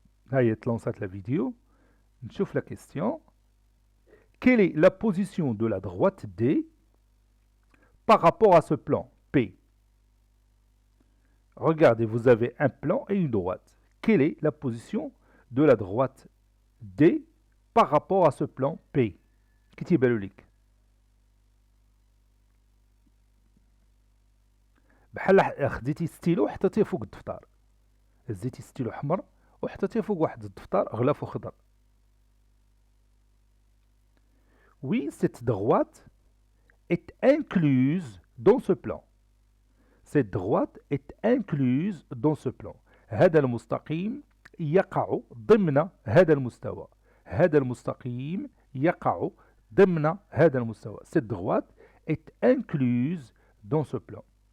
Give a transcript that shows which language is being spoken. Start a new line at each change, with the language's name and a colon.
French: Là, il lancé la vidéo. On chauffe la question. Quelle est la position de la droite D par rapport à ce plan P? Regardez, vous avez un plan et une droite. Quelle est la position de la droite D par rapport à ce plan P?
Arabic: كتيبان لك بحال خديتي ستيلو وحطيتيه فوق الدفتر، هزيتي ستيلو حمر وحطيتيه فوق واحد الدفتر غلافو خضر.
French: Oui, cette droite est incluse dans ce plan. Cette droite est incluse dans ce plan.
Arabic: هذا المستقيم يقع ضمن هذا المستوى. هذا المستقيم يقع ضمن هذا المستوى.
French: Cette droite est incluse dans ce plan.